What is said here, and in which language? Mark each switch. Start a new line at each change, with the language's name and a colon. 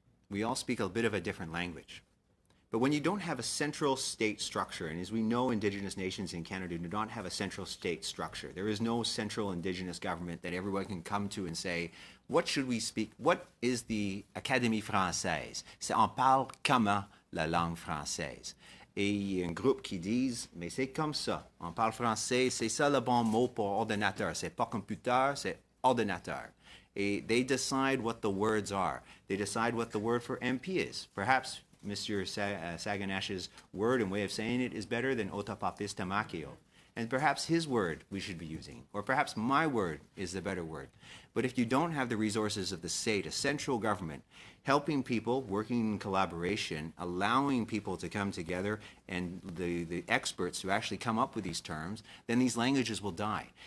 English: We all speak a bit of a different language. But when you don't have a central state structure, and as we know, Indigenous nations in Canada do not have a central state structure. There is no central Indigenous government that everyone can come to and say, what should we speak? What is the Académie française?
French: On parle comment la langue française? Et il y a un groupe qui disent, mais c'est comme ça. On parle français, c'est ça le bon mot pour ordinateur. C'est pas computer, c'est ordinateur.
English: Et they decide what the words are. They decide what the word for MP is. Perhaps Mr. Saganash's word and way of saying it is better than otapapistamakio. And perhaps his word we should be using, or perhaps my word is the better word. But if you don't have the resources of the state, a central government, helping people, working in collaboration, allowing people to come together and the experts to actually come up with these terms, then these languages will die.